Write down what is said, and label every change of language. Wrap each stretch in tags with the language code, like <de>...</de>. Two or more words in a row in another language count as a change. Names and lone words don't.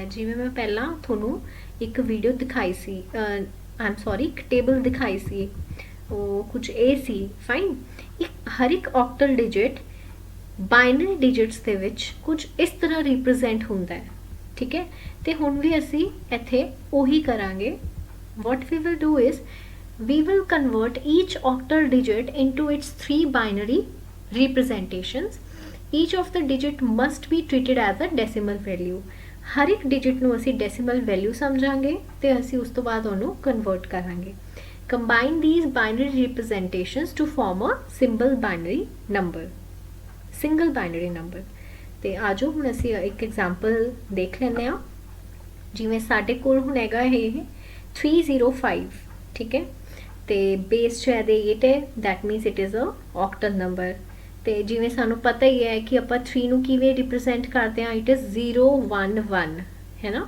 <pa>ਜਿਵੇਂ ਮੈਂ ਪਹਿਲਾਂ ਤੁਹਾਨੂੰ ਇੱਕ ਵੀਡੀਓ ਦਿਖਾਈ ਸੀ</pa> <en>I am sorry</en> <pa>ਇੱਕ ਟੇਬਲ ਦਿਖਾਈ ਸੀ ਉਹ ਕੁਝ ਇਹ ਸੀ ਫਾਈਨ। ਹਰ ਇੱਕ</pa> <en>octal digit binary digits</en> <pa>ਦੇ ਵਿੱਚ ਕੁਝ ਇਸ ਤਰ੍ਹਾਂ ਰਿਪਰੈਜ਼ੈਂਟ ਹੁੰਦਾ ਹੈ ਠੀਕ ਹੈ। ਤੇ ਹੁਣ ਵੀ ਅਸੀਂ ਇੱਥੇ ਉਹੀ ਕਰਾਂਗੇ।</pa> <en>what we will do is we will convert each octal digit into its 3 binary representations. Each of the digit must be treated as a decimal value.</en> <pa>ਹਰ ਇੱਕ ਡਿਜਿਟ ਨੂੰ ਅਸੀਂ</pa> <en>decimal value</en> <pa>ਸਮਝਾਂਗੇ ਤੇ ਅਸੀਂ ਉਸ ਤੋਂ ਬਾਅਦ ਉਹਨੂੰ ਕਨਵਰਟ ਕਰਾਂਗੇ।</pa> <en>combine these binary representations to form a simple binary number, single binary number।</en> <pa>ਤੇ ਆਜੋ ਹੁਣ ਅਸੀਂ ਇੱਕ ਐਗਜ਼ਾਮਪਲ ਦੇਖ ਲੈਂਦੇ ਹਾਂ। ਜਿਵੇਂ ਸਾਡੇ ਕੋਲ ਹੁਣ ਹੈਗਾ ਇਹ 305 ਠੀਕ ਹੈ ਤੇ ਬੇਸ ਚ ਇਹਦੇ 8 ਹੈ</pa> <en>that means it is a octal number.</en> <pa>ਤੇ ਜਿਵੇਂ ਸਾਨੂੰ ਪਤਾ ਹੀ ਹੈ ਕਿ ਆਪਾਂ 3 ਨੂੰ ਕਿਵੇਂ ਰਿਪਰੈਜ਼ੈਂਟ ਕਰਦੇ ਹਾਂ</pa> <en>it is</en> <pa>011 ਹੈ ਨਾ।</pa>